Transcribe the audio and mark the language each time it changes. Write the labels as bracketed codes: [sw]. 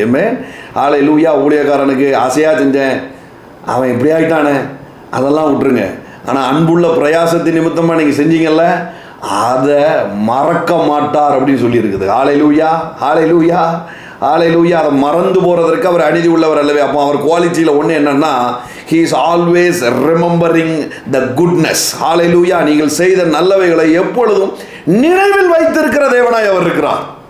[ta] ஏமே ஹல்லேலூயா. ஊழியக்காரனுக்கு ஆசையாக செஞ்சேன், அவன் இப்படி ஆகிட்டானே, அதெல்லாம் விட்டுருங்க. ஆனால் அன்புள்ள பிரயாசத்தின் நிமித்தமாக நீங்கள் செஞ்சீங்கல்ல, அதை மறக்க மாட்டார் அப்படின்னு சொல்லியிருக்குது. ஹல்லேலூயா, ஹல்லேலூயா, ஹல்லேலூயா. அதை மறந்து போகிறதற்கு அவர் அநீதி உள்ளவர் அல்லவே. அப்போ அவர் குவாலிட்டியில் ஒன்று என்னன்னா, [en] he is always remembering the goodness. [ta] ஹல்லேலூயா. நீங்கள் செய்த நல்லவைகளை எப்பொழுதும் நினைவில் வைத்திருக்கிற தேவனாய் அவர் இருக்கிறார்.